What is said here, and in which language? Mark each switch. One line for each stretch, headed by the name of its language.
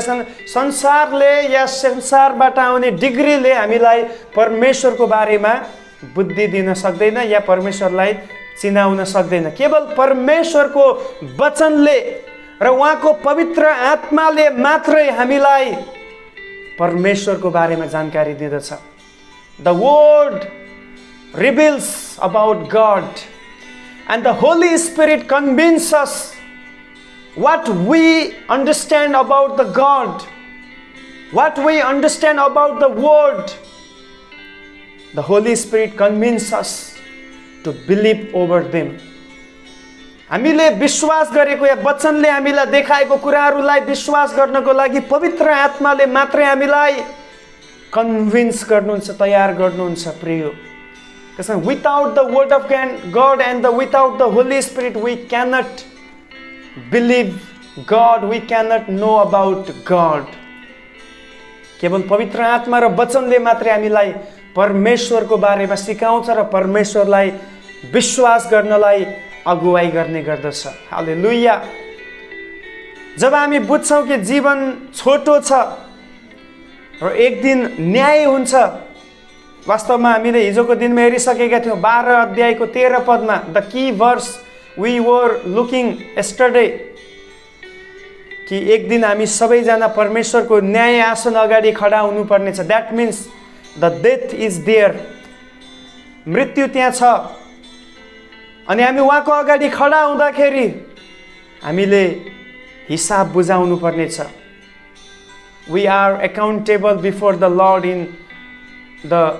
Nepali: त्यसकारण संसारले या संसारबाट आउने डिग्रीले हामीलाई परमेश्वरको बारेमा बुद्धि दिन सक्दैन या परमेश्वरलाई चिनाउन सक्दैन। केवल परमेश्वरको वचनले र उहाँको पवित्र आत्माले मात्रै हामीलाई परमेश्वरको बारेमा जानकारी दिँदछ।
English: The Word reveals about God and the Holy Spirit convinces us what we understand about the God, what we understand about the Word. The Holy Spirit convinces us to believe over them.
Nepali: हामीले विश्वास गरेको या वचनले हामीलाई देखाएको कुराहरूलाई विश्वास गर्नको लागि पवित्र आत्माले मात्रै हामीलाई कन्भिन्स गर्नुहुन्छ, तयार गर्नुहुन्छ प्रिय।
English: त्यसैले without the Word of God and without the Holy Spirit we cannot believe God, we cannot know about God.
Nepali: केवल पवित्र आत्मा र वचनले मात्रै हामीलाई परमेश्वरको बारेमा सिकाउँछ र परमेश्वरलाई विश्वास गर्नलाई अगुवाई गर्ने गर्दछ। हालेलुया। जब हामी बुझ्छौँ कि जीवन छोटो छ र एक दिन न्याय हुन्छ, वास्तवमा हामीले हिजोको दिनमा हेरिसकेका थियौँ 12 अध्यायको 13 पदमा,
English: the key verse we were looking yesterday,
Nepali: कि एक दिन हामी सबैजना परमेश्वरको न्याय आसन अगाडि खडा हुनुपर्ने छ।
English: that means the death is there,
Nepali: मृत्यु त्यहाँ छ। अनि हामी उहाँको अगाडि खडा हुँदाखेरि हामीले हिसाब बुझाउनु पर्ने छ।
English: we are accountable before the lord in the